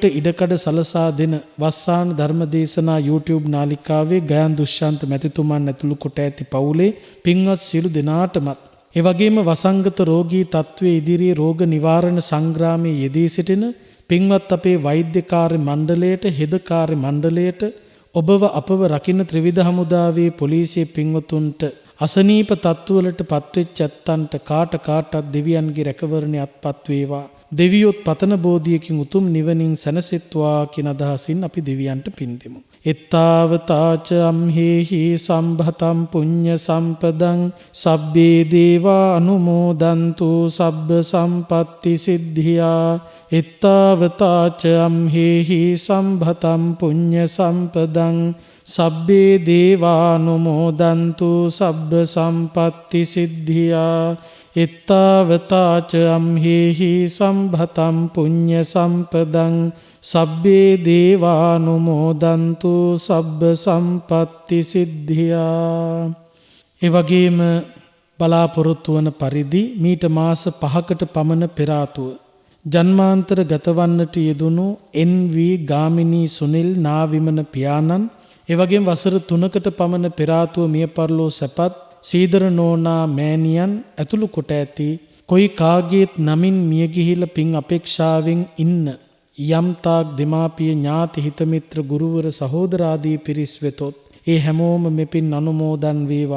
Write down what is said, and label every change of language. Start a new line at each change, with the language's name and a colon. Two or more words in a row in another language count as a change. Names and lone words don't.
Sinhala: ඉඩකඩ සලසා දෙන වස්සාන ධර්මදේශනා YouTube නාලිකාවේ ගයන් දුෂ්‍යන්ත මැතිතුමන් ඇතුළු කොට ඇති පවුලේ පින්වත් සියලු දෙනාටමත් ඒ වගේම වසංගත රෝගී තත්ත්වයේ ඉදිරියේ රෝග නිවාරණ සංග්‍රාමයේ යෙදී සිටින පින්වත් අපේ වෛද්‍ය කාර්ය මණ්ඩලයට, හෙද කාර්ය මණ්ඩලයට, ඔබව අපව රකින්න ත්‍රිවිධ හමුදාවේ පොලිසිය පින්වතුන්ට, අසනීප තත්ත්වවලට පත්වෙච්ච ඇත්තන්ට කාටත් දෙවියන්ගේ රැකවරණය අත්පත් වේවා. දෙවියොත් පතන බෝධියකින් උතුම් නිවනින් සැනසෙත්වා කියන අදහසින් අපි දෙවියන්ට පින් දෙමු.
Pali: එත්තාවතාච අම්හෙහි සම්භතම් පුඤ්ඤ සම්පදං සබ්බේ දේවා අනුමෝදන්තු සබ්බ සම්පත්ති සිද්ධියා. එත්තාවතාච අම්හෙහි සම්භතම් පුඤ්ඤ සම්පදං සබ්බේ දේවානුමෝදන්තු සබ්බ සම්පත්ති සිද්ධියා. එත්තාවතාච අම්හෙහි සම්භතම් පුඤ්ඤ සම්පදං සබ්බේ දේවානුමෝදන්තු සබ්බ සම්පත්ති සිද්ධියා.
Sinhala: ඒ වගේම බලාපොරොත්තු වන පරිදි මීට මාස 5කට පමණ පෙර ආතුව ජන්මාන්තර ගතවන්නට යෙදුණු NV ගාමිණී සුනිල් නාවිමන පියාණන්, ඒ වගේම වසර 3කට පමණ පෙර ආතුව මිය පරලෝ සැපත් සීදර නෝනා මෑණියන් ඇතුළු කොට ඇති කොයි කාගේත් නමින් මිය ගිහිලා පින් අපේක්ෂාවෙන් ඉන්න යම්තාක් දෙමාපිය ඥාති හිත මිත්‍ර ගුරුවර සහෝදරාදී පිරිස් වෙතොත් ඒ හැමෝම මෙපින් අනුමෝදන් වේවා.